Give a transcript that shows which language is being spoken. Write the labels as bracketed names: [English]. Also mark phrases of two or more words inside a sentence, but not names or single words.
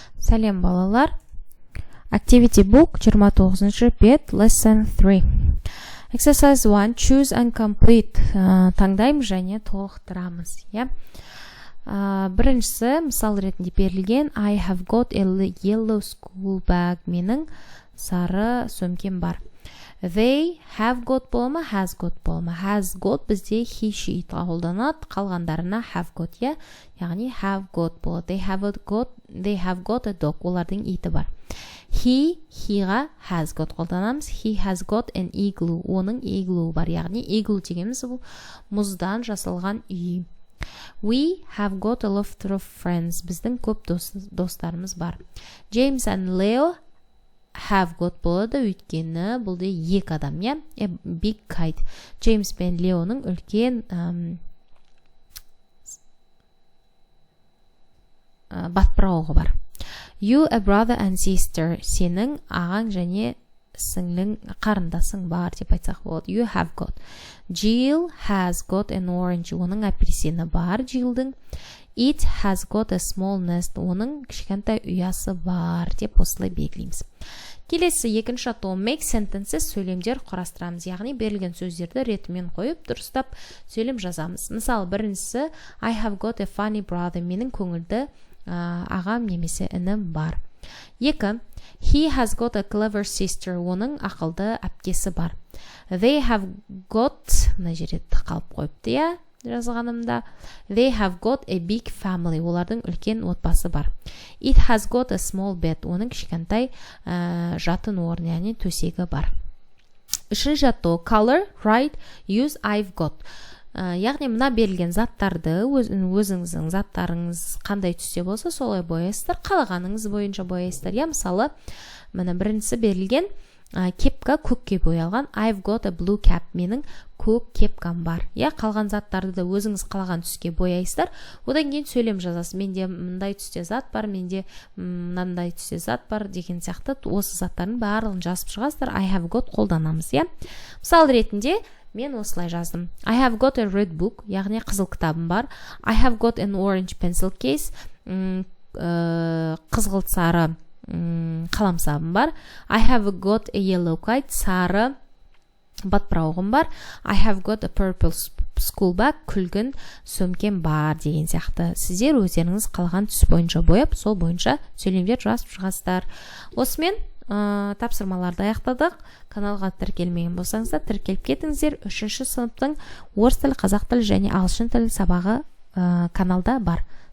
[Kazakh] Сәлем балалар. [English] Activity book [Kazakh] 29 бет, [English] lesson 3. Exercise 1, choose and complete. [Kazakh] Таңдаймыз және толықтырамыз. Біріншісі, мысал ретінде берілген, [English] I have got a yellow school bag. [Kazakh] Менің сары сөмкем бар. [English] They have got болма, has got болма. Has got [Kazakh] бізде [English] he, she [Kazakh] қолданады, қалғандарына [English] have got, [Kazakh] яғни [English] have got [Kazakh] болады. [English] They have got a dog. [Kazakh] Олардың иті бар. He-ға [English] has got [Kazakh] қолданамыз. [English] He has got an igloo. [Kazakh] Оның igloo бар. Яғни igloo дегеніміз бұл мұздан жасалған үй. [English] We have got a lot of friends. [Kazakh] Біздің көп достарымыз бар. James and Leo [English] have got [Kazakh] болады, өйткені бұлды екі адам, [English] A big kite. [Kazakh] James пен Леоның үлкен батпырауығы бар. [English] You, a brother and sister. [Kazakh] Сенің ағаң және сіңлің қарындасың бар деп айтсақ болады. [English] You have got. Jill has got an orange. [Kazakh] Оның апельсині бар, Jillдің. [English] It has got a small nest. [Kazakh] Оның кішкентай ұясы бар деп осылай белгілейміз. Келесі екінші атау [English] make sentences, [Kazakh] сөйлемдер құрастырамыз. Яғни берілген сөздерді ретімен қойып, дұрыстап сөйлем жазамыз. Мысалы, біріншісі [English] I have got a funny brother. [Kazakh] Менің көңілді ағам немесе інім бар. Екі, [English] he has got a clever sister. [Kazakh] Оның ақылды әпкесі бар. [English] They have got, [Kazakh] мына жерде қалып қойыпты, жазғанымда. [English] They have got a big family. [Kazakh] Олардың үлкен отбасы бар. [English] It has got a small bed. [Kazakh] Оның кішкентай жатын орны, яғни төсегі бар. Үшінші атау [English] color, write, use, I've got. [Kazakh] Яғни мына берілген заттарды өзіңіздің заттарыңыз қандай түсте болса солай бояйсыздар, қалағаныңыз бойынша бояйсыздар. Мысалы, мына біріншісі берілген кепка көкке боялған. [English] I've got a blue cap. [Kazakh] Менің көк кепкам бар. Қалған заттарды да өзіңіз қалаған түске бояйсыздар. Одан кейін сөйлем жазасыз. Менде мындай түсте зат бар, менде мынандай түсте зат бар деген сияқты осы заттардың барлығын жазып шығасыздар. [English] I have got [Kazakh] қолданамыз, Мысал ретінде мен осылай жаздым. [English] I have got a red book, [Kazakh] яғни қызыл кітабым бар. [English] I have got an orange pencil case, [Kazakh] қызғылт сары қаламсабым бар. [English] I have got a yellow kite, [Kazakh] сары батпырауығым бар. [English] I have got a purple school bag, [Kazakh] күлгін сөмкем бар деген сияқты. Сіздер өздеріңіз қалған түс бойынша бояп, сол бойынша сөйлемдер жазып шығасыздар. Осымен тапсырмаларды аяқтадық. Каналға тіркелмеген болсаңыздар, тіркеліп кетіңіздер. 3-ші сыныптың орыс тілі, қазақ тілі және ағылшын тілі сабағы каналда бар.